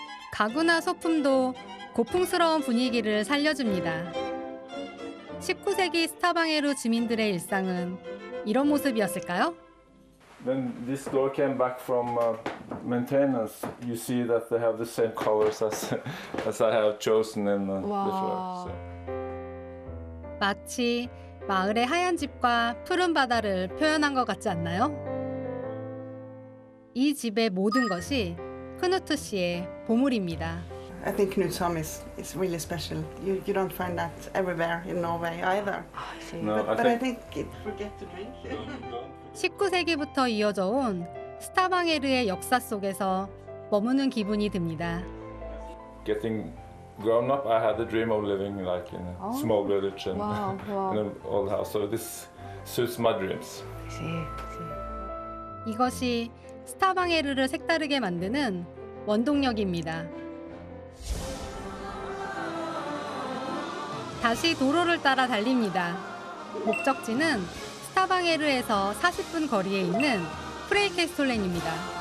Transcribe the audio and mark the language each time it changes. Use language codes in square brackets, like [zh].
[ko] 가구나 소품도 고풍스러운 분위기를 살려줍니다. 19세기 스타방에르 주민들의 일상은 이런 모습이었을까요? [en] When this door came back from maintenance, you see that they have the same colors as I have chosen in the floor. So. [ko] 마치 마을의 하얀 집과 푸른 바다를 표현한 것 같지 않나요? 이 집의 모든 것이 크누트 씨의 보물입니다. [en] I think Knutsholm is really special. You don't find that everywhere in Norway either. No, But I think forget to drink. [ko] 19세기부터 이어져 온 스타방에르의 역사 속에서 머무는 기분이 듭니다. [en] Getting grown up, I had a dream of living like in a small village and in an old house. So this suits my dreams. [ko] 이것이 스타방에르를 색다르게 만드는 원동력입니다. 다시 도로를 따라 달립니다. 목적지는 스타방에르에서 40분 거리에 있는 프레이케스톨렌입니다.